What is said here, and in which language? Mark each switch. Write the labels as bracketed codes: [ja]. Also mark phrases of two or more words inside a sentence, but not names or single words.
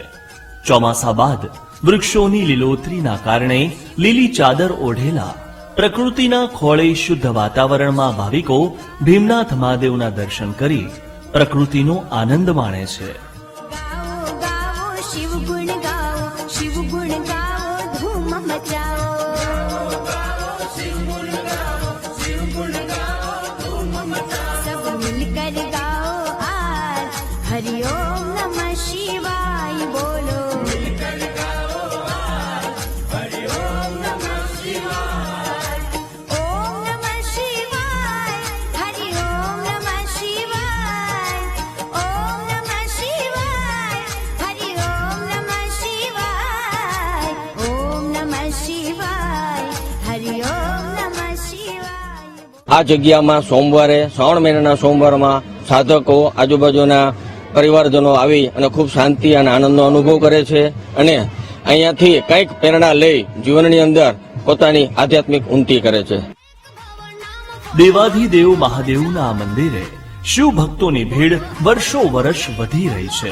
[gu] ચોમાસા બાદ વૃક્ષોની લીલોતરીના કારણે લીલી ચાદર ઓઢેલા પ્રકૃતિના ખોળે શુદ્ધ વાતાવરણમાં ભાવિકો ભીમનાથ મહાદેવના દર્શન કરી પ્રકૃતિનો આનંદ માણે છે. [hi] गाओ गाओ शिव गुण गाओ, शिव गुण गाओ, धूम मचाओ. सब मिलकर गाओ आज हरि ओम नमः शिवाय बोलो. ओम नमः शिवाय, हरि ओम नमः शिवाय. ओम नमः शिवाय, हरि ओम नमः शिवाय. ओम नमः शिवाय, हरि ओम नमः शिवाय. [gu] આ જગ્યામાં સોમવારે, શ્રાવણ મહિનાના સોમવારમાં સાધકો, આજુબાજુના પરિવારજનો આવી અને ખૂબ શાંતિ અને આનંદનો અનુભવ કરે છે અને અહીંયાથી કંઈક પ્રેરણા લઈ જીવનની અંદર પોતાની આધ્યાત્મિક ઉન્નતિ કરે છે. દેવાધિદેવ મહાદેવના આ મંદિરે શિવ ભક્તોની ભીડ વર્ષો વર્ષ વધી રહી છે.